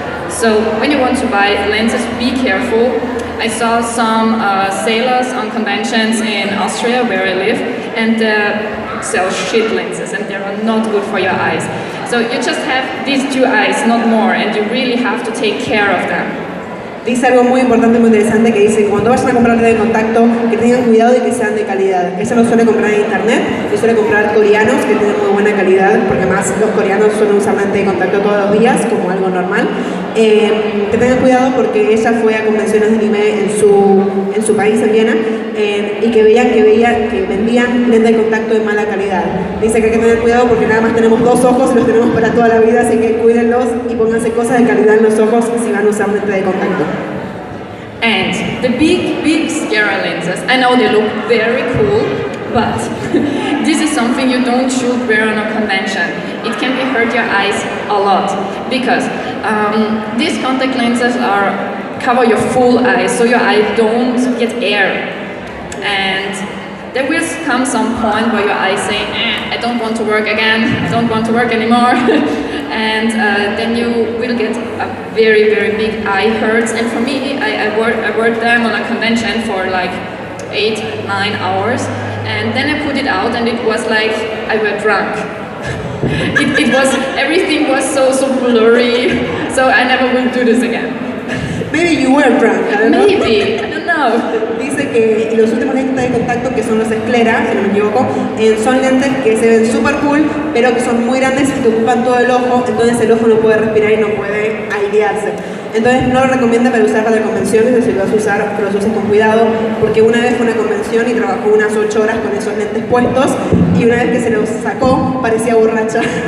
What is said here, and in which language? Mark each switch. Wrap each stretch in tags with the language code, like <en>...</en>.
<en>So when you want to buy lenses, be careful. I saw some sailors on conventions in Austria, where I live, and sell shit lenses, and they are not good for your eyes. So you just have these 2 eyes, not more, and you really have to take care of them.</en> <es>Dice algo muy importante, muy interesante, que dice cuando vayan a comprar lentes de contacto, que tengan cuidado y que sean de calidad. Ella lo suele comprar en internet y suele comprar coreanos que tienen muy buena calidad, porque además los coreanos suelen usar lentes de contacto todos los días como algo normal. Que tengan cuidado porque ella fue a convenciones de anime en su país, en Viena, y que veían que vendían lentes de contacto de mala calidad. Dice que hay que tener cuidado porque nada más tenemos 2 ojos y los tenemos para toda la vida, así que cuídenlos y pónganse cosas de calidad en los ojos si van a usar lentes de contacto.</es> <en>And the big scary lenses, I know they look very cool, but this is something you should wear on a convention. It can hurt your eyes a lot, because these contact lenses cover your full eyes, so your eye don't get air. And there will come some point where your eyes say, I don't want to work again, I don't want to work anymore. And then you will get a very, very big eye hurts. And for me, I worked them on a convention for like 8-9 hours. And then I put it out and it was like I were drunk. it was, everything was so blurry. So I never will do this again. Maybe you were drunk, I don't know. Maybe, I don't know.</en> <es>Dice que los últimos lentes de contacto, que son los esclera, si no me equivoco, son lentes que se ven super cool, pero que son muy grandes y que ocupan todo el ojo, entonces el ojo no puede respirar y no puede airearse. Entonces no lo recomienda para usar para convenciones, o si lo vas a usar, que los uses con cuidado, porque una vez fue una convención y trabajó unas 8 horas con esos lentes puestos, y una vez que se los sacó, parecía borracha.</es>